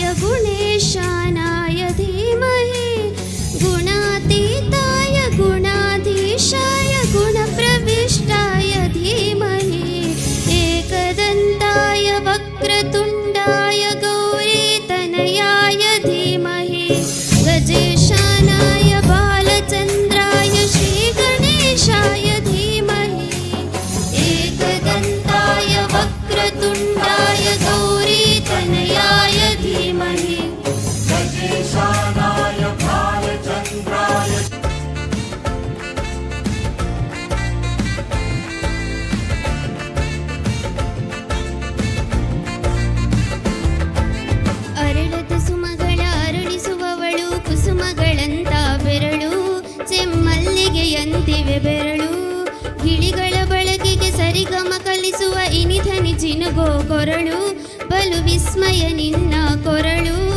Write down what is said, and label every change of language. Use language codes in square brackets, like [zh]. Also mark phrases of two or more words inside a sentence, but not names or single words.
[sa] गुणेशानाय धीमहि गुणातीताय गुणाधीशाय गुणप्रविष्टाय धीमहि एकदन्ताय वक्रतुण्डाय गौरीतनयाय धीमहि गजेशानाय बालचन्द्राय श्रीगणेशाय धीमहि एकदन्ताय वक्रतुण्डाय गौरीतनयाय धीमहि गजेशानाय बालचन्द्राय [kn] ಅರಳದ ಸುಮಗಳ ಅರಳಿಸುವವಳು ಕುಸುಮಗಳಂತ ಬೆರಳು ಚೆಮ್ಮಲ್ಲಿಗೆಯಂತಿವೆ ಬೆರಳು ಗಿಳಿಗಳ ಬಳಕೆಗೆ ಸರಿಗಮ ಕಲಿಸುವ ಇನಿಧನಿ ಜಿನುಗೋ ಕೊರಳು ಬಲು ವಿಸ್ಮಯ ನಿನ್ನ ಕೊರಳು